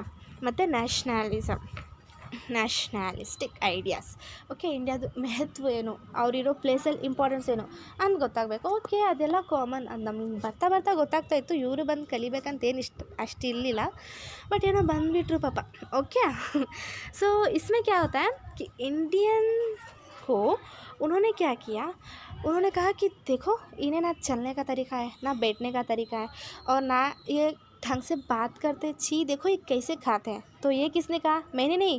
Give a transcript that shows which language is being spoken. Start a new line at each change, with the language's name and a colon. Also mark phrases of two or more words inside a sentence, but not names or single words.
English: ಮತ್ತು nationalistic ideas.
Kannada: ಓಕೆ, ಇಂಡಿಯಾದು ಮಹತ್ವ ಏನು, ಅವರಿರೋ ಪ್ಲೇಸಲ್ಲಿ ಇಂಪಾರ್ಟೆನ್ಸ್ ಏನು ಅಂತ ಗೊತ್ತಾಗಬೇಕು. ಓಕೆ, ಅದೆಲ್ಲ ಕಾಮನ್, ಅದು ನಮ್ಗೆ ಬರ್ತಾ ಗೊತ್ತಾಗ್ತಾಯಿತ್ತು. ಇವರು ಬಂದು ಕಲಿಬೇಕಂತ ಅಷ್ಟು ಇರಲಿಲ್ಲ, ಬಟ್ ಏನೋ ಬಂದುಬಿಟ್ರು ಪಾಪ.
English: okay so
Hindi: इसमें क्या होता है कि इंडियन को उन्होंने क्या किया, उन्होंने कहा कि देखो इन्हें ना चलने का तरीका है, ना बैठने का तरीका है, और ना ये ढंग से बात करते। छी देखो ये कैसे खाते हैं। तो ये किसने कहा?